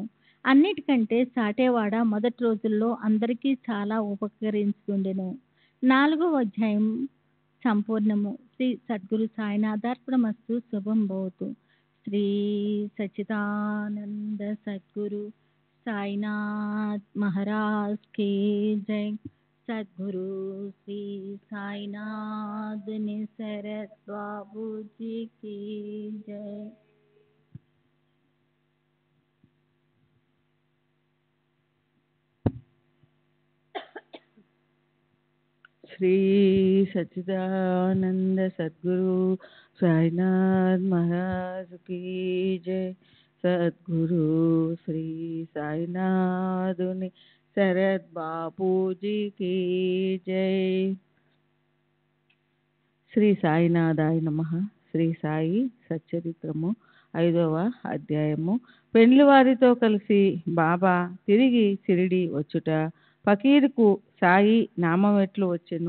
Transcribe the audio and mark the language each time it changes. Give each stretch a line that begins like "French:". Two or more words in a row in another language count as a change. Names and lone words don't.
Telugu: అన్నిటికంటే సాటేవాడ మొదటి రోజుల్లో అందరికీ చాలా ఉపకరించుండెను. 4వ అధ్యాయం సంపూర్ణము. శ్రీ సద్గురు సాయినాథార్పణమస్తు. శుభం భవతు.
Hindi: శ్రీ సచ్చిదానంద సద్గురు साईनाथ महाराज की जय. सद्गुरु श्री साईनाथ निसरत बाबू जी की जय. श्री सच्चिदानंद सद्गुरु साईनाथ महाराज की जय. सद्गुरु श्री साईनाथ शरद बापू जी की जय.
Telugu: శ్రీ సాయినాథాయ నమః. శ్రీ సాయి సచ్చరిత్రము 5వ అధ్యాయము. పెండ్లివారితో కలిసి బాబా తిరిగి షిరిడి వచ్చుట. ఫకీరుకు సాయి నామం ఎట్లు వచ్చెను.